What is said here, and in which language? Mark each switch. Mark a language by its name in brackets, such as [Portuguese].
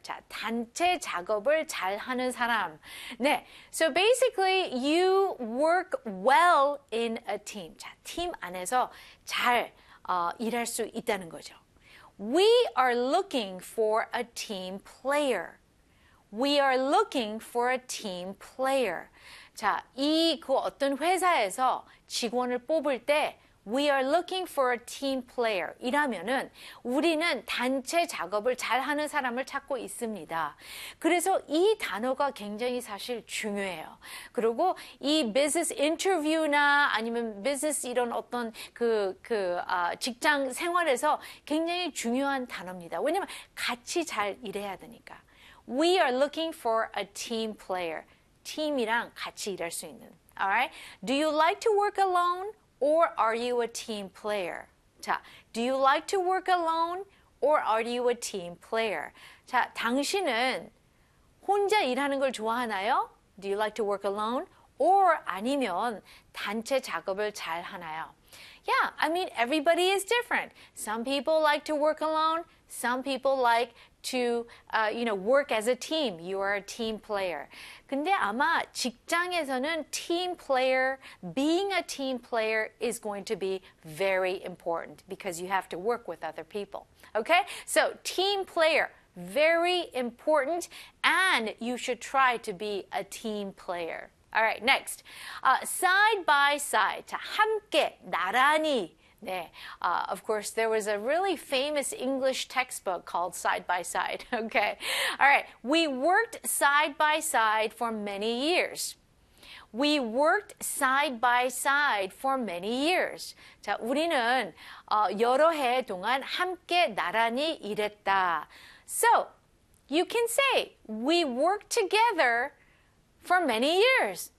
[Korean] 자, 단체 작업을 잘하는 사람. 네. [English] So basically, you work well in a team. [Korean] 자, 팀 안에서 잘 일할 수 있다는 거죠. [English] We are looking for a team player. We are looking for a team player. [Korean] 자, 그 어떤 회사에서 직원을 뽑을 때, [English] we are looking for a team player. [Korean] 이라면은 우리는 단체 작업을 잘하는 사람을 찾고 있습니다. 그래서 이 단어가 굉장히 사실 중요해요. 그리고 이 business interview나 아니면 business 이런 어떤 직장 생활에서 굉장히 중요한 단어입니다. 왜냐면 같이 잘 일해야 되니까. [English] We are looking for a team player. [Korean] 팀이랑 같이 일할 수 있는. [English] Alright? Do you like to work alone or are you a team player? 자, Do you like to work alone or are you a team player? [Korean] 자, 당신은 혼자 일하는 걸 좋아하나요? [English] Do you like to work alone? [Korean] Or 아니면 단체 작업을 잘 하나요? [English] Yeah, I mean, everybody is different. Some people like to work alone. Some people like to, work as a team. You are a team player. [Korean] 근데 아마 직장에서는 [English] team player, being a team player is going to be very important because you have to work with other people. Okay? So, team player, very important, and you should try to be a team player. All right, next. Side by side. [Korean] 자, 함께, 나란히. 네. [English] Of course, there was a really famous English textbook called Side by Side. Okay. All right. We worked side by side for many years. We worked side by side for many years. [Korean] 자, 우리는 여러 해 동안 함께, 나란히 일했다. [English] So, you can say, we worked together for many years.